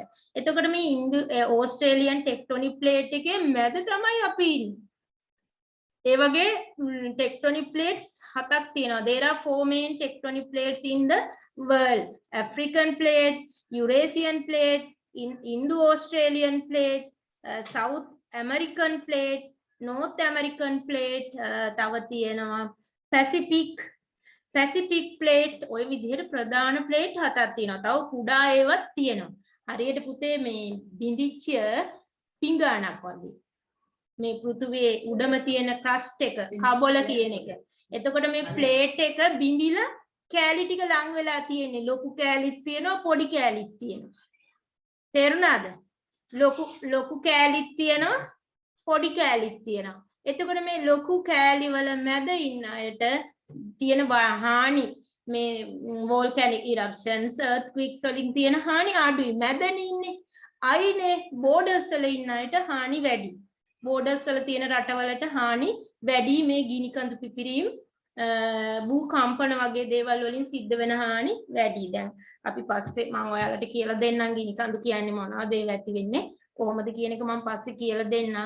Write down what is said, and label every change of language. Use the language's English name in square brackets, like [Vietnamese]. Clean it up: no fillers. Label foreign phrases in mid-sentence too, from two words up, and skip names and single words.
[Sinhala] එතකොට මේ [English] Indo Australian tectonic plate [Sinhala] එකේ මැද තමයි අපි ඉන්නේ. ඒ වගේ [English] tectonic plates [Sinhala] 7ක් තියෙනවා. [English] There are 4 main tectonic plates in the world. African plate, Eurasian plate, Indo-Australian plate, South American plate, North American plate, [Sinhala] තව තියෙනවා [English] Pacific plate. [Sinhala] ඔය විදිහට ප්‍රධාන plate 7ක් තියෙනවා. තව කුඩා ඒවාත් තියෙනවා. හරියට පුතේ මේ බිඳිච්ච පිඟානක් වගේ. මේ පෘථුවියේ උඩම තියෙන ක්‍රස්ට් එක කබොල කියන එක. එතකොට මේ ප්ලේට් එක බිඳිලා කෑලි ටික ලං වෙලා තියෙන්නේ. ලොකු කෑලිත් තියෙනවා, පොඩි කෑලිත් තියෙනවා. තේරුණාද? ලොකු කෑලිත් තියෙනවා, පොඩි කෑලිත් තියෙනවා. එතකොට මේ ලොකු කෑලි වල මැද ඉන්න අයට තියෙන හානි මේ [English] volcanic eruptions, earthquakes [Sinhala] වලින් තියෙන හානි අඩුයි. මැදනේ ඉන්නේ. අයිනේ borders වල ඉන්න අයට හානි වැඩි. borders වල තියෙන රටවලට හානි වැඩි. මේ ගිනි කඳු පිපිරීම් භූකම්පන වගේ දේවල් වලින් සිද්ධ වෙන හානි වැඩි. දැන් අපි පස්සේ මම ඔයාලට කියලා දෙන්නම් ගිනි කඳු කියන්නේ මොනවද ඒව ඇති වෙන්නේ කොහොමද කියන එක මම පස්සේ කියලා දෙන්නම්.